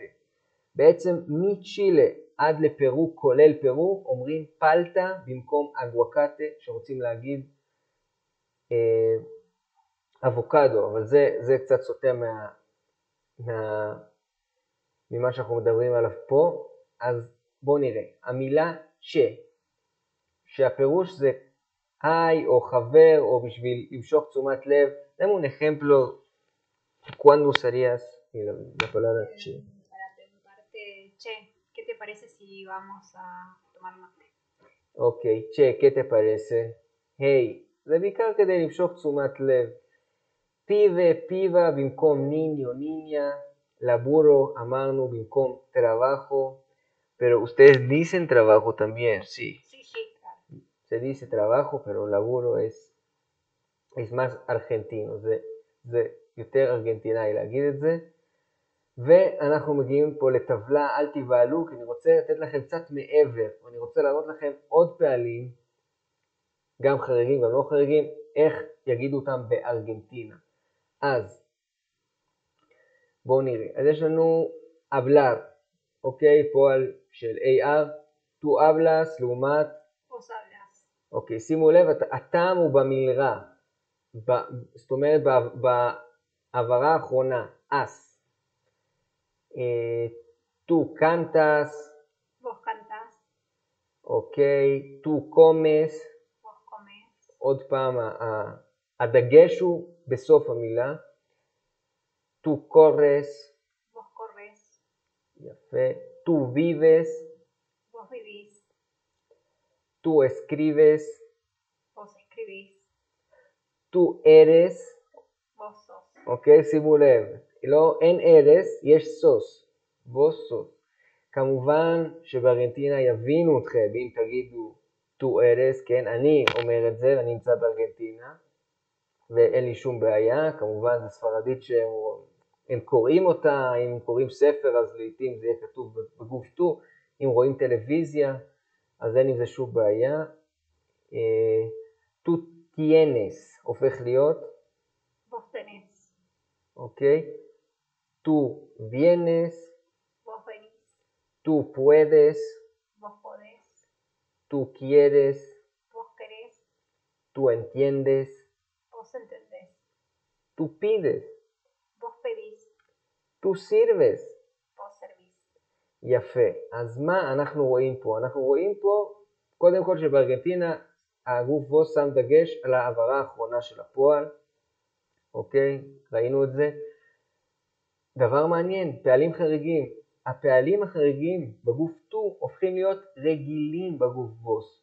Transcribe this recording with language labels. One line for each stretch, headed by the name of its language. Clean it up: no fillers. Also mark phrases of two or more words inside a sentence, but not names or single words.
Hebrew: בעצם מצ'ילה עד לפרו, כולל פרו, אומרים פלטה במקום אגואקטה, שרוצים להגיד אבוקדו, אבל זה קצת סוטה ממה שאנחנו מדברים עליו פה. אז בואו נראה. המילה שהפירוש זה היי או חבר או בשביל למשוך תשומת לב.
Spanish: Dame un ejemplo. ¿Cuándo usarías la palabra che? Para preguntarte, che, ¿qué te parece si vamos a tomar mate? Ok, che, ¿qué te parece?
Hebrew: היי, זה בעיקר כדי למשוך תשומת לב. פיבה, פיבה במקום
Spanish: niño, niña.
Hebrew: Laburo, אמרנו במקום trabajo.
Spanish: Pero ustedes dicen trabajo también, sí. Sí, sí, claro. Se dice trabajo, pero laburo es más argentino.
Hebrew: זה יותר ארגנטינאי להגיד את זה. ואנחנו מגיעים פה לטבלה, אל תיבהלו, כי אני רוצה לתת לכם קצת מעבר, אני רוצה להראות לכם עוד פעלים, גם חריגים, גם לא חריגים, איך יגידו אותם בארגנטינה. אז, בואו נראה. אז יש לנו hablar, אוקיי? פועל של AR,
Spanish: tu hablas
Hebrew: לעומת,
Spanish: Vos hablas.
Hebrew: אוקיי, שימו לב, הטעם הוא במלרע, זאת אומרת בעברה האחרונה,
Spanish: as. Tú cantas. Vos cantás. אוקיי, tú comes. Vos comes. עוד פעם, הדגש הוא בסוף המילה. tú corres. Vos corres. יפה. tú vives. Vos vivís. tú escribes. Vos escribís. tú eres. Vos sos.
Hebrew: אוקיי, שימו לב. לא, אין ארס, יש סוס.
Spanish: vos sos.
Hebrew: כמובן שבארגנטינה יבינו אתכם, אם תגידו
Spanish: tú eres,
Hebrew: כן, אני אומר את זה, ואני נמצא בארגנטינה, ואין לי שום בעיה, כמובן זו ספרדית שהם קוראים אותה, אם קוראים ספר אז לעתים זה יהיה כתוב בגוף tú, אם רואים טלוויזיה, אז אין עם זה שום בעיה.
Spanish: tú tienes
Hebrew: הופך להיות,
Spanish: Vos tenés. אוקיי? tú vienes, Vos venís. tú puedes, Vos podés. tú quieres, Vos querés. tú entiendes, Vos entendés. tú pides, Vos pedís. tú sirves. Vos servís.
Hebrew: יפה. אז מה אנחנו רואים פה? אנחנו רואים פה, קודם כל שבארגנטינה הגוף בו שם דגש על העברה האחרונה של הפועל. אוקיי? ראינו את זה. דבר מעניין, פעלים חריגים. הפעלים החריגים בגוף טו הופכים להיות רגילים בגוף בוס.